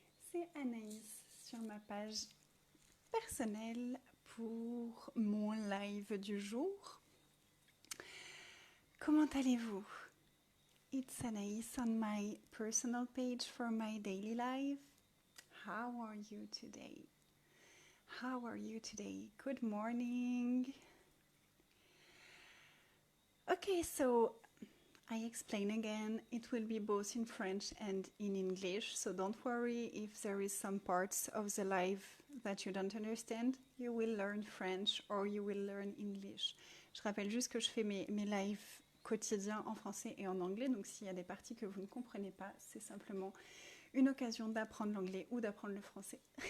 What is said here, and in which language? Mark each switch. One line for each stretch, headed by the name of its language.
French: C'est Anaïs sur ma page personnelle pour mon live du jour. Comment allez-vous?
English: It's Anaïs on my personal page for my daily life. How are you today? How are you today? Good morning. Okay, so I explain again, it will be both in French and in English, so don't worry if there is some parts of the live that you don't understand, you will learn French or you will learn English.
French: Je rappelle juste que je fais mes lives quotidiens en français et en anglais, donc s'il y a des parties que vous ne comprenez pas, c'est simplement une occasion d'apprendre l'anglais ou d'apprendre le français.